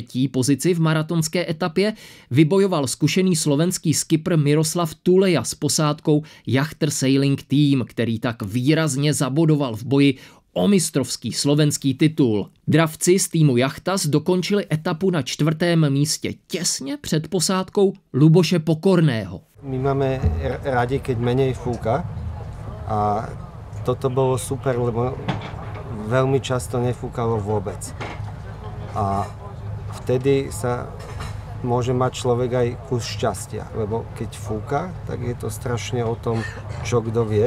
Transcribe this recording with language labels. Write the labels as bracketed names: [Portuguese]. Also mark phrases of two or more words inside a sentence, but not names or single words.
[Czech] pozici v maratonské etapě vybojoval zkušený slovenský skipr Miroslav Tuleja s posádkou Yachter Sailing Team, který tak výrazně zabodoval v boji o mistrovský slovenský titul. Dravci z týmu Jachtas dokončili etapu na 4. místě, těsně před posádkou Luboše Pokorného. [Slovak] My máme rádi, keď menej fúka a toto bolo super, lebo veľmi často nefúkalo vôbec. A vtedy sa môže mať človek aj kus šťastia, lebo keď fúka, tak je to strašne o tom, čo kto vie.